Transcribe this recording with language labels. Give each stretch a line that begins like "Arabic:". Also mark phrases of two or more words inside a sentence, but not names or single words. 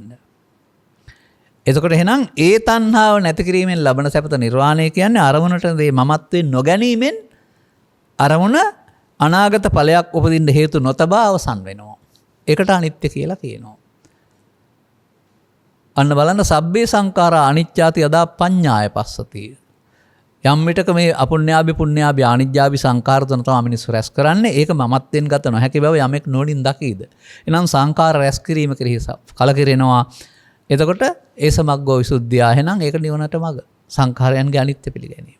Sinhala: එතකොට එහෙනම් ඒ තණ්හාව නැති කිරීමෙන් ලබන සැපත නිර්වාණය කියන්නේ අරමුණට දේ මමත්වෙන් නොගැනීමෙන් අරමුණ අනාගත ඵලයක් උපදින්න හේතු නොතබා අවසන් වෙනවා. ඒකට අනිත්‍ය කියලා කියනවා. අන්න බලන්න
Pali: සබ්බේ සංඛාරා අනිච්චාති යදා පඤ්ඤාය පස්සති.
Sinhala: යම් විටක මේ
Pali: අපුඤ්ඤාභි පුඤ්ඤාභි ආනිජ්ජාභි
Sinhala: සංඛාර තුන තමයි මිනිස්සු රැස් කරන්නේ. ඒක මමත්වෙන් ගත නොහැකි බව යමෙක් නොනින් දකීද. එනම් සංඛාර රැස් කිරීම කෙරෙහි කලකිරෙනවා. එතකොට ඒ සමග්ගෝ විසුද්ධිය එහෙනම් ඒක නිවනට මඟ. සංඛාරයන්ගේ අනිත්‍ය පිළිගැනීම.